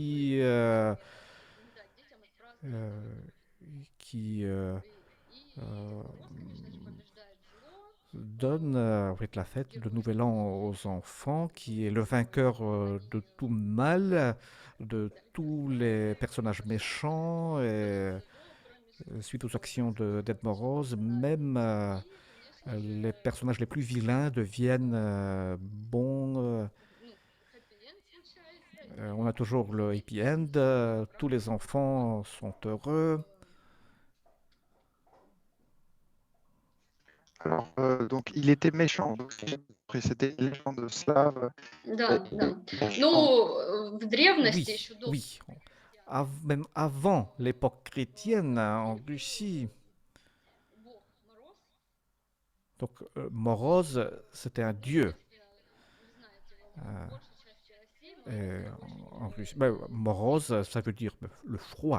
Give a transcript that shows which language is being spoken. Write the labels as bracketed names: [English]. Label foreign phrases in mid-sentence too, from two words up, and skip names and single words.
[French] euh, qui euh, donne en fait, la fête, le nouvel an aux enfants, qui est le vainqueur de tout mal, de tous les personnages méchants, et suite aux actions de Ded Moroz, même les personnages les plus vilains deviennent bons. On a toujours le [English] happy end, [French] tous les enfants sont heureux. Alors, donc, il était méchant. Donc, c'était une légende slave. [Russian] Да, да. [French] Méchant. [Russian] В древности [French] Oui, [Russian] еще до... [French] oui. Même avant l'époque chrétienne en Russie. Donc, Moroz, c'était un dieu. En Russie, Moroz, ça veut dire le froid.